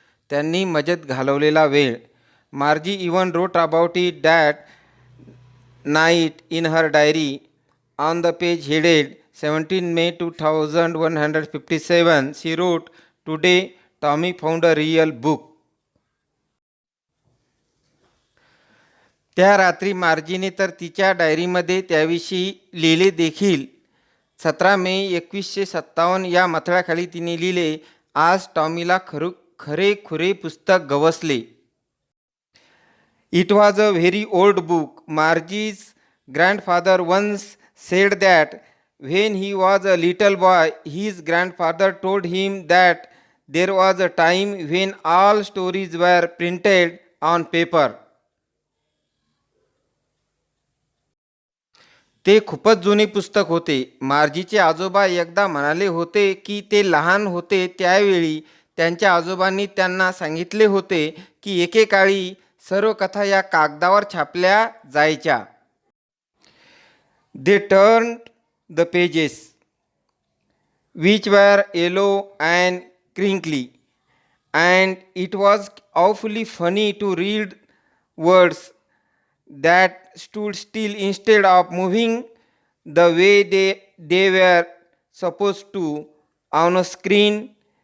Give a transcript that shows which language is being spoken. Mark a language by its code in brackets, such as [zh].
[mr] त्यांनी मजेत घालवलेला वेळ. [en] Margie even wrote about it that night in her diary. On the page headed 17 May 2157, she wrote, "Today Tommy found a real book." [mr] त्या रात्री मार्जीने तर तिच्या डायरीमध्ये त्याविषयी लिहिले देखील. 17 मे 1957 या मथळ्याखाली तिने लिहिले, आज टॉमीला खरे पुस्तक गवसले. [en] It was a very old book. Margie's grandfather once said that when he was a little boy, his grandfather told him that there was a time when all stories were printed on paper. [mr] ते खूपच जुने पुस्तक होते. मार्जीचे आजोबा एकदा म्हणाले होते की ते लहान होते त्यावेळी त्यांच्या आजोबांनी त्यांना सांगितले होते की एकेकाळी सर्व कथा या कागदावर छापल्या जायच्या. [en] They turned the pages, which were yellow and crinkly, and it was awfully funny to read words that stood still instead of moving the way they were supposed to on a screen,